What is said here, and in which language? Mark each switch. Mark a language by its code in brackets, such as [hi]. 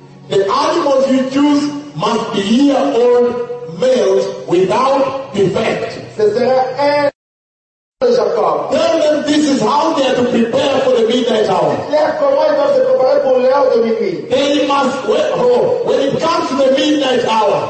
[en] The animals you choose must be year-old males without defect. [fr] Ce sera un de Jacob. [en] Tell them this is how they are to prepare for the midnight hour. [fr] Dites-leur comment ils doivent se préparer pour l'heure de minuit. [en] They must, when it comes to the midnight hour,